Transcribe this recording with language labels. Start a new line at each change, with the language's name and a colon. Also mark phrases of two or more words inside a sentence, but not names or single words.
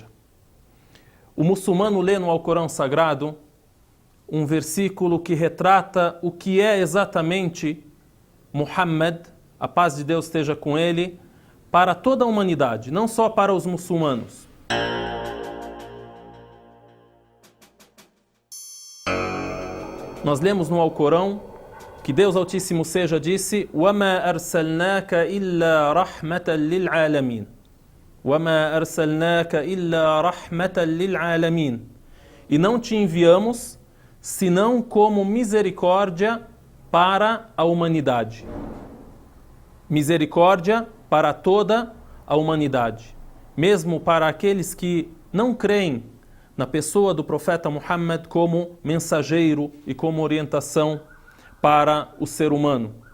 Portuguese: O muçulmano lê no Alcorão Sagrado um versículo que retrata o que é exatamente Muhammad, a paz de Deus esteja com ele, para toda a humanidade, não só para os muçulmanos. Nós lemos no Alcorão que Deus Altíssimo seja disse:
Arabic: وَمَا أَرْسَلْنَاكَ إِلَّا رَحْمَةً لِلْعَالَمِينَ وَمَا أَرْسَلْنَاكَ إِلَّا رَحْمَةً لِلْعَالَمِينَ.
Portuguese: E não te enviamos senão como misericórdia para a humanidade. Misericórdia para toda a humanidade. Mesmo para aqueles que não creem na pessoa do profeta Muhammad como mensageiro e como orientação para o ser humano.